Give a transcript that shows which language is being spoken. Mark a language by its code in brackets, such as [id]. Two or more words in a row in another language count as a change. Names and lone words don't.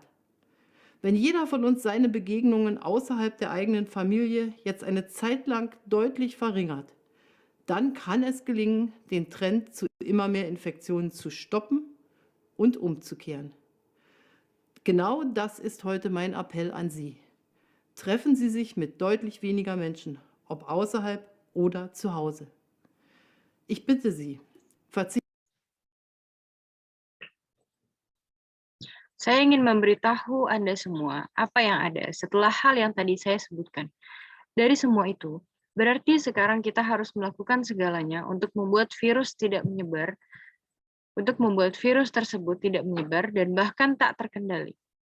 [de] Wenn jeder von uns seine Begegnungen außerhalb der eigenen Familie jetzt eine Zeit lang deutlich verringert, dann kann es gelingen, den Trend zu immer mehr Infektionen zu stoppen und umzukehren. Genau das ist heute mein Appell an Sie. Treffen Sie sich mit deutlich weniger Menschen, ob außerhalb oder zu Hause. Ich bitte Sie, verzichten [id] Saya ingin memberitahu Anda semua apa yang ada setelah hal yang tadi saya sebutkan. Dari semua itu, berarti sekarang kita harus melakukan segalanya untuk membuat virus tersebut tidak menyebar dan bahkan tak terkendali.